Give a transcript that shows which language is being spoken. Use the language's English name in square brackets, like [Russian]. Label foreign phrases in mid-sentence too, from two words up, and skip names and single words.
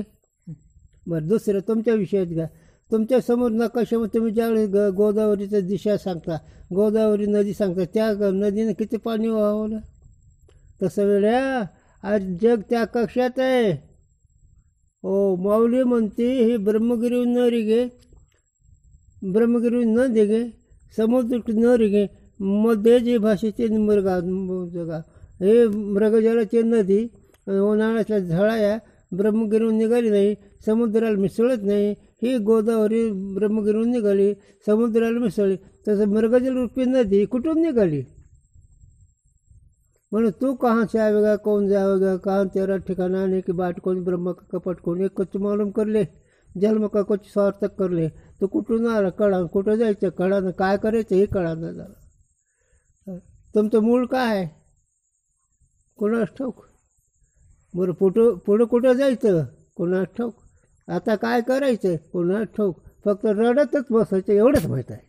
[Marathi] बरं, दुसरं तुमच्या विषयात घ्या. तुमच्या समोर नकाशामध्ये तुम्ही ज्यावेळेस गोदावरीचं दिशा सांगता, गोदावरी नदी सांगता, त्या नदीनं किती पाणी वाहवलं. तसं वेळा आज जग त्या कक्षात आहे. हो, माऊली म्हणते, हे ब्रह्मगिरी न रिगे, ब्रह्मगिरी न दिगे, समुद्र न रिगे, मध्ये जे भाषेचे मृगा जगा, हे मृगजलाची नदी उन्हाळ्यातल्या झळाया ब्रह्मगिरीहून निघाली नाही, समुद्राला मिसळत नाही. ही गोदावरी ब्रह्मगिरीहून निघाली, समुद्राला मिसळली. तसं मृगजल रूपी नदी कुठून निघाली. [Hindi] म्हणून तू कहाँ से आवेगा, कौन जाएगा, कहाँ तेरा ठिकाना आने की बाट, कोण ब्रह्म का कपट कोण, एक कुछ मालूम कर ले, जन्म का कुछ सार्थक कर ले. [Marathi] तो कुठून आला कळा, कुठं जायचं कळानं, काय करायचं हे कळानं झालं. तुमचं मूळ काय आहे कोणास ठाऊक. बरं, पुढं कुठं जायचं कोणास ठाऊक. आता काय करायचं कोणास ठाऊक. फक्त रडतच बसायचं एवढंच माहीत आहे.